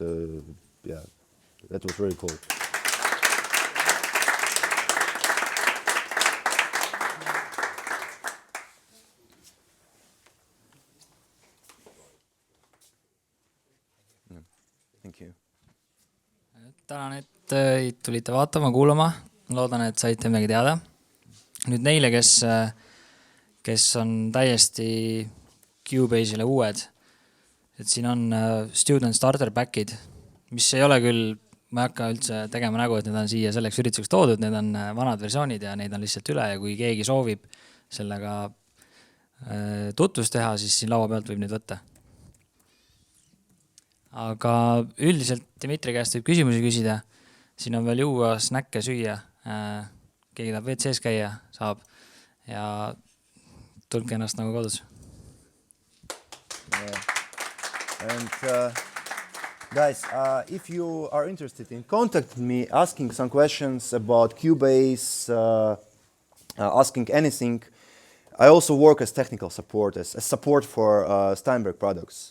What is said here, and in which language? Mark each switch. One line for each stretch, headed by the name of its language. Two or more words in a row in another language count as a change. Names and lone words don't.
English: Yeah, that was really cool. Thank you.
Estonian: tänan, et tulite vaatama, kuulama. Loodan, et saite midagi teada. Nüüd neile, kes on täiesti Cubase'ile uued, et siin on
English: student starter pack'id,
Estonian: mis ei ole küll, ma ei hakka üldse tegema nägu, et need on siia selleks ürituseks toodud, need on vanad versioonid ja neid on lihtsalt üle ja kui keegi soovib sellega tutvust teha, siis siin laua pealt võib neid võtta. Aga üldiselt Dmitry käest võib küsimusi küsida. Siin on veel juua, snäkke süüa. Keegi tahab WC-s käia, saab. Ja tulge ennast nagu kodus.
English: Yeah. And guys, if you are interested in contacting me, asking some questions about Cubase, asking anything, I also work as technical support, as support for Steinberg products.